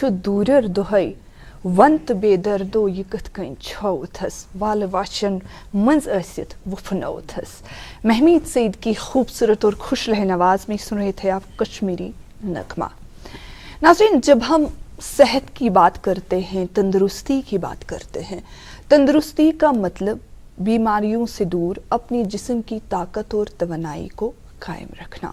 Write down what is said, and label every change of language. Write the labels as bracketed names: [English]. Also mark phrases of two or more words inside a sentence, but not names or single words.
[Kashmiri] دوٗرِر دۄہے ون تہٕ بے دردو یہِ کِتھ کٔنۍ چھووتھس والہٕ واشن منٛز ٲسِتھ وُپھنووتھس. [Urdu] محمید سعید کی خوبصورت اور خوش لہن آواز میں سن رہے تھے آپ کشمیری نغمہ. ناظرین، جب ہم صحت کی بات کرتے ہیں، تندرستی کی بات کرتے ہیں، تندرستی کا مطلب بیماریوں سے دور اپنی جسم کی طاقت اور توانائی کو قائم رکھنا.